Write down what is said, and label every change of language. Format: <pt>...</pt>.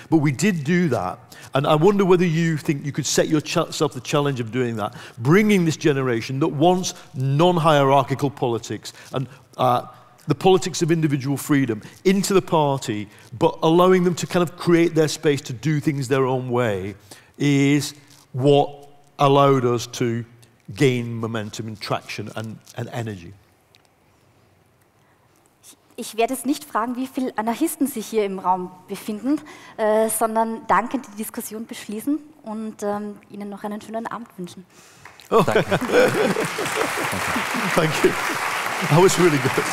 <en>But we did do that. And I wonder whether you think you could set yourself the challenge of doing that, bringing this generation that wants non-hierarchical politics and the politics of individual freedom into the party, but allowing them to kind of create their space to do things their own way is what allowed us to gain momentum and traction and energy.</en> <de>Ich werde jetzt nicht fragen, wie viele Anarchisten sich hier im Raum befinden, sondern dankend die Diskussion beschließen und Ihnen noch einen schönen Abend wünschen. Oh. Danke.</de> <en>Thank you. That was really good.</en>